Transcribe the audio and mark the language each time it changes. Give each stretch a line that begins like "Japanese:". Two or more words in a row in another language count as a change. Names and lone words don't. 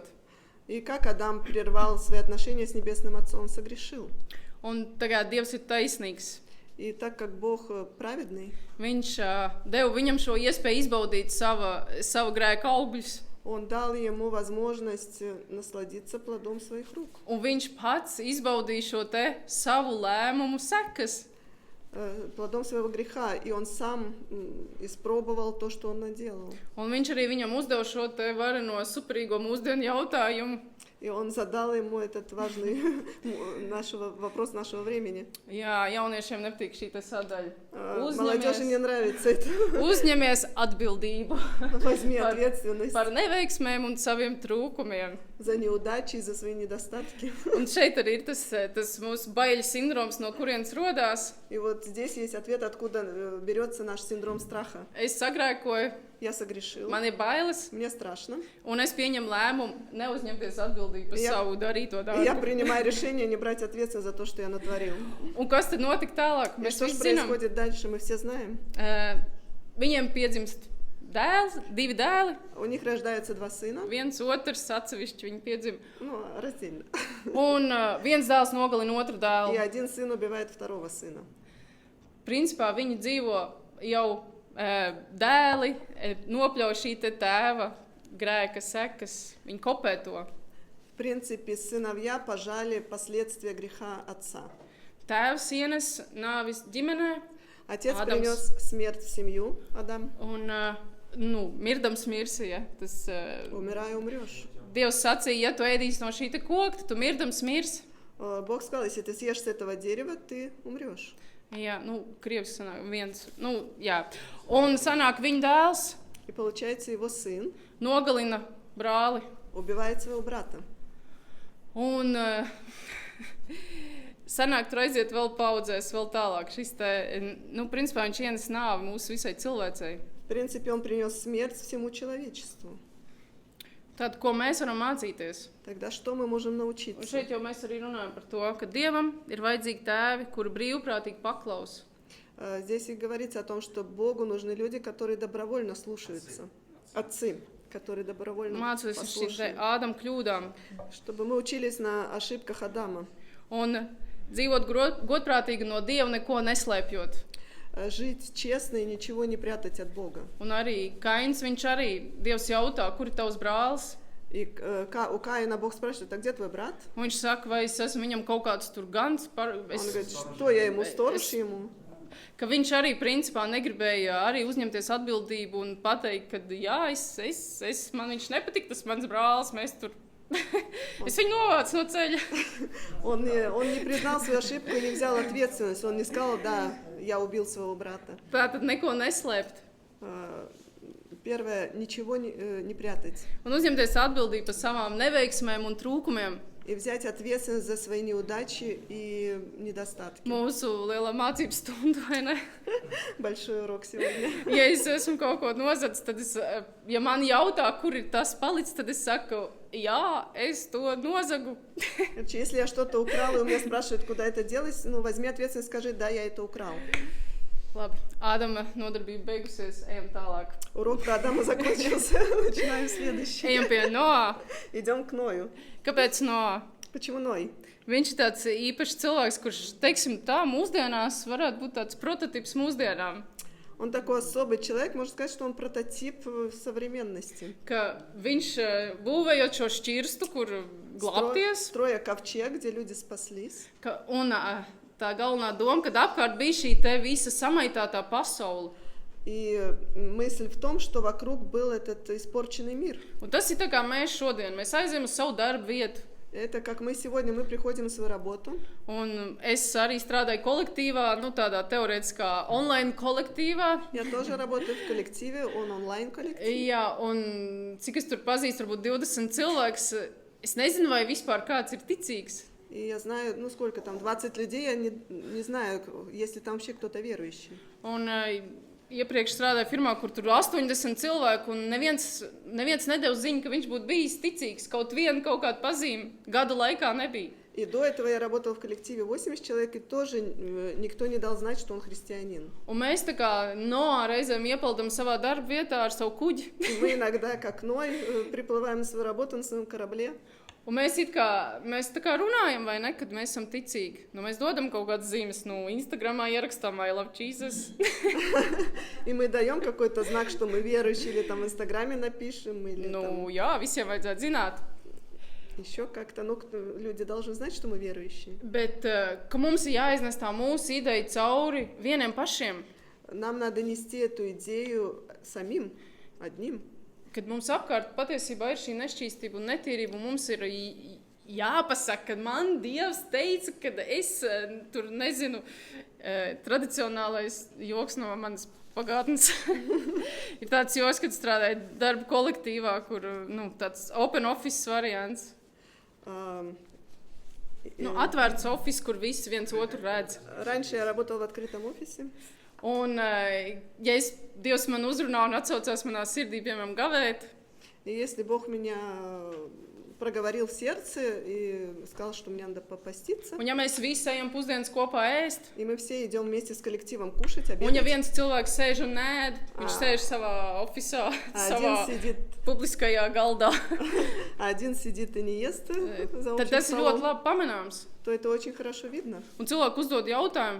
Russian: И как Адам прервал свои отношения с Небесным Отцом, он согрешил.
Latvian: Un tagad Dievs ir taisnīgs.
Russian: И так как Бог праведный,
Latvian: Viņš deva viņam šo iespēju izbaudīt savu grēku augļus.
Russian: Он дал ему возможность насладиться плодом своих рук.
Latvian: Un viņš pats izbaudīja šo te savu lēmumu sekas.
Russian: Плодом своего греха, и он сам испробовал то, что он наделал.
Latvian: Un viņš arī viņam uzdeva šo te vareno superīgo mūsdienu jautājumu.
Russian: И он задал ему этот важный вопрос нашего времени.
Latvian: Jā, jauniešiem nepatīk šī te sadaļa.
Russian: Молодежи не нравится это.
Latvian: Uzņemies atbildību
Russian: Возьми ответственность
Latvian: par neveiksmēm un saviem trūkumiem.
Russian: за неудачи и за свои недостатки.
Latvian: Un šeit arī ir tas mūsu baiļu sindroms, no kurienes rodās.
Russian: И вот здесь есть ответ, откуда берется наш синдром страха.
Latvian: Es sagrēkoju,
Russian: Я согрешил,
Latvian: man ir bailes,
Russian: мне страшно.
Latvian: un es pieņemu lēmumu neuzņemties atbildību par savu darīto
Russian: И я
Latvian: darbu.
Russian: принимаю решение не брать ответственность за то, что я натворил.
Latvian: Un kas tad notika tālāk?
Russian: И
Latvian: Mēs
Russian: что же
Latvian: visi zinām.
Russian: происходит дальше, мы все знаем.
Latvian: Viņiem piedzimst dēls, 2 dēli,
Russian: У них рождаются 2 сына,
Latvian: viens otrs atsevišķi viņi piedzim.
Russian: ну, раздельно.
Latvian: Un viens dēls nogalina otru
Russian: И
Latvian: dēlu.
Russian: один сын убивает второго сына.
Latvian: Principā viņi dzīvo jau dēli, nopļauj šī te tēva grēka sekas, viņi kopē to.
Russian: В принципе, сыновья пожали последствия греха отца.
Latvian: Tēvs ienes nāvis ģimenē,
Russian: Отец Адамс. принес смерть в семью, Адам.
Latvian: un mirdams mirsi, ja. Tas,
Russian: Умирай, умрешь.
Latvian: Dievs sacīja, ja tu ēdīsi no šī te koka, tad tu mirdams mirs.
Russian: Бог сказал, если ты съешь с этого дерева, ты умрешь.
Latvian: Jā, krievs sanāk viens, jā. Un sanāk viņa dēls
Russian: И получается, его сын
Latvian: nogalina brāli.
Russian: убивает своего брата.
Latvian: Un sanāk, tur aiziet vēl paudzēs, vēl tālāk. Šis te, principā viņš ienes nāvi mūsu visai cilvēcei.
Russian: В принципе, он принес смерть всему человечеству.
Latvian: Tad, ko mēs varam mācīties?
Russian: Тогда что мы можем
Latvian: Un
Russian: научиться?
Latvian: šeit jau mēs arī runājam par to, ka Dievam ir vajadzīgi tēvi, kuri brīvprātīgi paklaus.
Russian: Здесь и говорится о том, что Богу нужны люди, которые добровольно слушаются. Отцы, которые добровольно
Latvian: Mācos uz šīm te
Russian: послушны.
Latvian: Ādama kļūdām.
Russian: Чтобы мы учились на ошибках Адама.
Latvian: Un dzīvot godprātīgi no Dieva, neko neslēpjot.
Russian: Жить честно и ничего не прятать от Бога.
Latvian: Un arī Kains, viņš arī, Dievs jautā, kur ir tavs brālis?
Russian: И у Каина Бог спрашивает, а где твой брат?
Latvian: Un viņš saka, vai es esmu viņam kaut kāds tur gans,
Russian: Он говорит, что я ему, сторож ему?
Latvian: ka viņš arī principā negribēja arī uzņemties atbildību un pateikt, ka jā, man viņš nepatīk, tas mans brālis, mēs tur, es viņu novācu no ceļa.
Russian: Он не признал свою ошибку и не взял ответственность. Он не сказал, да, я убил своего брата.
Latvian: Tātad neko neslēpt.
Russian: Первое, ничего не прятать.
Latvian: Un uzņemties atbildību par savām neveiksmēm un trūkumiem.
Russian: и взять ответственность за свои неудачи и недостатки.
Latvian: Mūsu lielā mācību stunda, vai ne?
Russian: Большой урок сегодня.
Latvian: Ja es esmu kaut ko nozadzis, tad ja man jautā, kur ir tas palicis, tad es saku, jā, es to nozagu.
Russian: Если я что-то украл, и у меня спрашивают, куда это делать, ну, возьми ответственность, скажи, да, я это украл.
Latvian: Labi, Ādama nodarbība beigusies, ejam tālāk.
Russian: Урок про Адама закончился, начинаем следующий.
Latvian: Ejam pie Noā.
Russian: Идем к Ною.
Latvian: Kāpēc Noā?
Russian: Почему Ной?
Latvian: Viņš ir tāds īpašs cilvēks, kurš, teiksim tā, mūsdienās varētu būt tāds prototips mūsdienām.
Russian: Он такой особый человек, можно сказать, что он прототип современности.
Latvian: Ka viņš būvējot šo šķirstu, kur glābties.
Russian: Строя ковчег, где люди спаслись.
Latvian: Un tā galvenā doma, kad apkārt bija šī te visa samaitātā pasaule.
Russian: И мысль в том, что вокруг был этот испорченный мир.
Latvian: Un tas ir tā kā mēs šodien, mēs aizējam uz savu darbu vietu.
Russian: Это как мы сегодня, мы приходим на свою работу.
Latvian: Un es arī strādāju kolektīvā, nu tādā teorētiskā online kolektīvā.
Russian: Я тоже работаю в коллективе, он онлайн-коллектив.
Latvian: Jā, un cik es tur pazīstu, varbūt 20 cilvēks, es nezinu, vai vispār kāds ir ticīgs.
Russian: И я знаю, ну сколько там, 20 людей, я не знаю, есть ли там вообще кто-то верующий.
Latvian: Un iepriekš strādāju firmā, kur tur 80 cilvēku, un neviens nedeva ziņu, ka viņš būtu bijis ticīgs. Kaut kādu pazīmi gada laikā nebija.
Russian: И до этого я работала в коллективе 80 человек, и тоже никто не дал знать, что он христианин.
Latvian: Un mēs tā kā Noā reizēm iepaldam savā darba vietā ar savu kuģi.
Russian: И мы иногда, как Ной, приплываем на свою работу на своем корабле.
Latvian: Un mēs tā kā runājam, vai ne, kad mēs esam ticīgi. Nu, mēs dodam kaut kādas zīmes, Instagramā ierakstām
English: I love Jesus.
Russian: И мы даем какой-то знак, что мы верующие, или там в Инстаграме напишем, или там...
Latvian: Jā, visiem vajadzētu zināt.
Russian: Еще как-то, люди должны знать, что мы верующие.
Latvian: Bet, ka mums ir jāiznes tā mūsu ideja cauri vieniem pašiem.
Russian: Нам надо нести эту идею самим, одним.
Latvian: Kad mums apkārt patiesībā ir šī nešķīstība un netīrība, un mums ir jāpasaka, ka man Dievs teica, ka es tur nezinu, tradicionālais joks no manas pagātnes. Ir tāds joks, kad strādāju darba kolektīvā, kur tāds
English: open office
Latvian: variants. Atvērts office, kur visi viens otru redz.
Russian: Раньше я работала в открытом офисе.
Latvian: Un, ja Dievs man uzrunā un atsaucās manā sirdī, piemēram, gavēt,
Russian: И если Бог меня проговорил в сердце и сказал, что мне надо попаститься,
Latvian: un ja mēs visi ejam pusdienas kopā ēst,
Russian: и мы все идем вместе с коллективом кушать,
Latvian: un ja
Russian: обедать,
Latvian: viens cilvēks sēž un ēd, viņš sēž savā ofisā, savā publiskajā galdā,
Russian: а один сидит и не ест за
Latvian: tad
Russian: общим
Latvian: tas ir ļoti
Russian: столом,
Latvian: labi pamanāms.
Russian: то это очень хорошо видно.
Latvian: Un cilvēki uzdod jautājumu.